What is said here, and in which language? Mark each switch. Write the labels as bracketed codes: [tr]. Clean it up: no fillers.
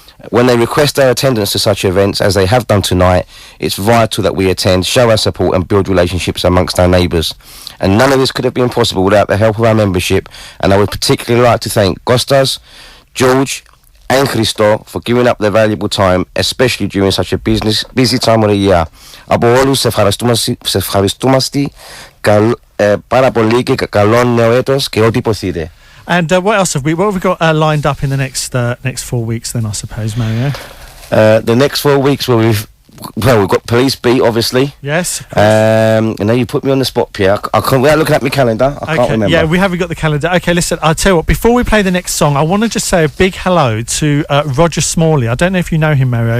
[en] When they request our attendance to such events, as they have done tonight, it's vital that we attend, show our support and build relationships amongst our neighbours. And none of this could have been possible without the help of our membership, and I would particularly like to thank Kostas, George and Christo for giving up their valuable time, especially during such a busy time of the year. [el] Από όλους σε ευχαριστούμαστε πάρα πολύ και καλό νέο έτος και ό,τι υποθείτε. [en] And what else have we got lined up in the next 4 weeks then, I suppose, Mario? The next 4 weeks we've got Police Beat, obviously. Yes. You know, you put me on the spot, Pierre. I can't, without looking at my calendar, I can't remember. Yeah, we haven't got the calendar. Okay, listen, I'll tell you what, before we play the next song, I want to just say a big hello to Roger Smalley. I don't know if you know him, Mario.